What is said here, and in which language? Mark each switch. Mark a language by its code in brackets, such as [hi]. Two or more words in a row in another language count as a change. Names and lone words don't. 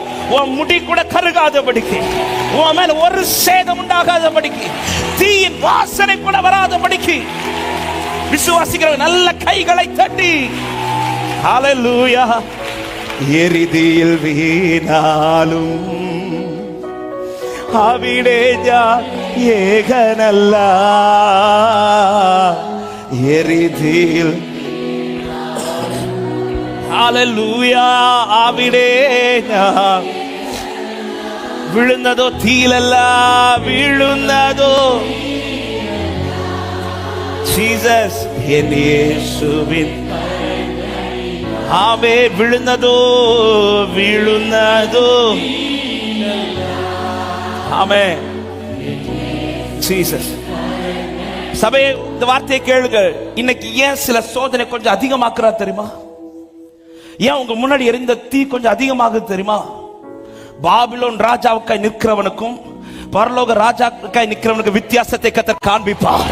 [ta] உன் முடி கூட கருகாதபடிக்கு, உன் மேல ஒரு சேதம் உண்டாகாதபடிக்கு, தீயின் வாசனை கூட வராதபடிக்கு விசுவாசிக்கிற நல்ல கைகளை தட்டி ஹல்லேலூயா. எரிதியில் வீணாலும் [ml] അവിടെ ഞാൻ ഏകനല്ല, എരിതിയിൽ ഹല്ലേലൂയ. അവിടെ ഞാൻ വീഴുന്നതോ തീയിലല്ല, വീഴുന്നതോ ജീസസ് എൻ യേശുവിൻ. ആമേ, വീഴുന്നതോ വീഴുന്നതോ ஆமென். [ta] ஜீசஸ். சபையே, இந்த வார்த்தையை கேளுங்க. இன்னைக்கு ஏன் சில சோதனை கொஞ்சம் அதிகமாக்குறா தெரியுமா? ஏன் உங்க முன்னாடி எரிந்த தீ கொஞ்சம் அதிகமாகுது தெரியுமா? பாபிலோன் ராஜாவுக்காய் நிற்கிறவனுக்கும் பரலோக ராஜாவுக்காய் நிற்கிறவனுக்கு வித்தியாசத்தை கர்த்தர் காண்பிப்பார்.